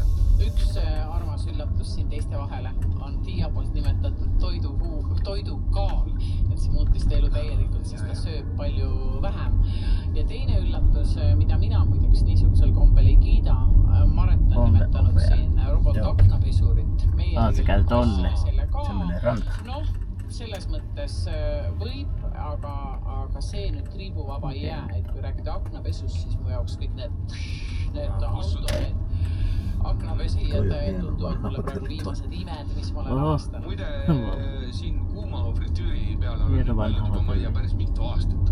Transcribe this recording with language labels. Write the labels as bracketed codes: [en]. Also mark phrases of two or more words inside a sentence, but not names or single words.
[et] Üks armas üllatus siin teiste vahele on Tiia poolt nimetatud toidukaal, et see muutis ta elu täielikult, sest ta sööb palju vähem. Ja teine üllatus, mida mina muideks niisugusel kombel ei kiida, Maret on nimetanud siin robot-aknapesurit. [fi] Se käy tonne. [et] Selle ka. [fi] Semmonen ranta. [et] Noh, selles mõttes võib, aga aga see nüüd triibuvaba ei jää, et kui rääkida aknapesust, siis mu jaoks kõik need autod, aknapesijad tunduvad mulle praegu viimased imed, mis ma olen avastanud. Muide, siin kuuma fritüüri peale olen mõelnud juba, ma ei tea, päris mitu aastat.